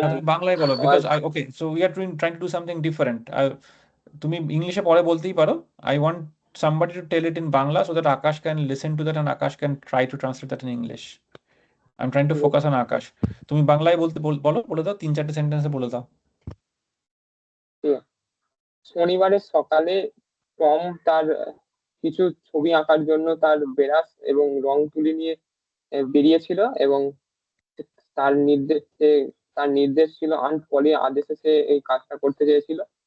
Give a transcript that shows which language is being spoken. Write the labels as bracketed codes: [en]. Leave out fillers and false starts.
[bn] না, তুমি বাংলায় বলো, [en] Because okay, so we are trying to do something different. [bn] তুমি ইংলিশে পরে বলতেই পারো। [en] I want somebody to tell it in Bangla so that Akash can listen to that and Akash can try to translate that in English. I'm trying to focus on Akash. [bn] তুমি বাংলায় বলতে বলো, বলে দাও, 3-4টে সেন্টেন্সে বলে দাও। শনিবারের সকালে টম তার কিছু ছবি আঁকার জন্য তার ব্রাশ এবং রং তুলি নিয়ে বেরিয়েছিল, এবং তার নির্দেশ ছিল আন্ট পলির আদেশে সে এই কাজটা করতে চেয়েছিল।